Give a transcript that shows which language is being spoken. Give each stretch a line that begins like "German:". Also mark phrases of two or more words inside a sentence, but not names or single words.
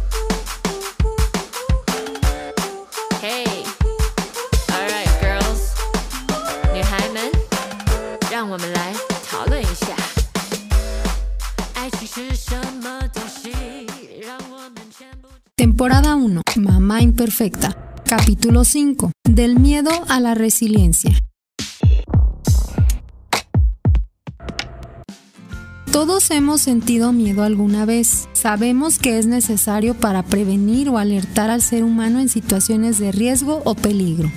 English: Hey, alright, girls，
Chinese: 女孩们，让我们来讨论一下，爱情是什么东西，让我们全部。
Spanish: Temporada 1, Mamá Imperfecta. Capítulo 5, del miedo a la resiliencia. Todos hemos sentido miedo alguna vez. Sabemos que es necesario para prevenir o alertar al ser humano en situaciones de riesgo o peligro.